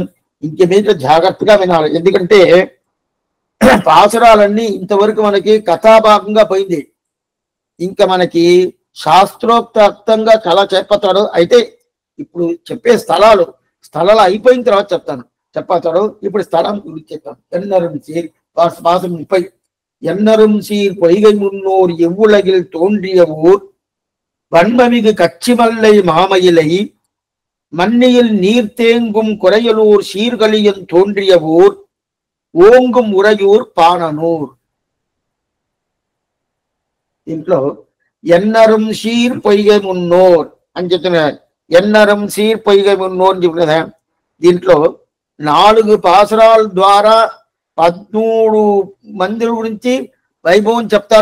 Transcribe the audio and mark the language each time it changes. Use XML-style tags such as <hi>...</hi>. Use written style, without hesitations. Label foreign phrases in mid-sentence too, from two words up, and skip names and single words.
<te>ఇంక మీద జాగ్రత్తగా వినాలి, ఎందుకంటే పాసురాలన్నీ ఇంతవరకు మనకి కథాభాగంగా పోయింది. ఇంకా మనకి శాస్త్రోక్తంగా చాలా చెప్పతాడు. అయితే ఇప్పుడు చెప్పే స్థలాలు అయిపోయిన తర్వాత చెప్పతాడు. ఇప్పుడు స్థలం గురించి చెప్తాను.</te> <ta>எண்ணரும் சீர் பாசுரம்</ta> <te>30.</te> <ta>எண்ணரும் சீர் பொய்கை முன்னோர் எவ்வுலகில் தோன்றிய ஊர் வன்மமிகு கச்சிமல்லை மாமயிலை மன்னியில் நீர் தேங்கும் குறையலூர் சீர்களியன் தோன்றிய ஊர் ஓங்கும் உறையூர் பாணனூர்.</ta> <te>దీంట్లో</te> <ta>எண்ணரும் சீர் பொய்கை முன்னோர்</ta> <te>అని చెప్తున్నారు.</te> <ta>எண்ணரும் சீர் பொய்கை முன்னோர்</ta> <te>అని చెప్తున్నా. దీంట్లో 4 పాసురాల ద్వారా 13 మంది గురించి వైభవం చెప్తారు.</te>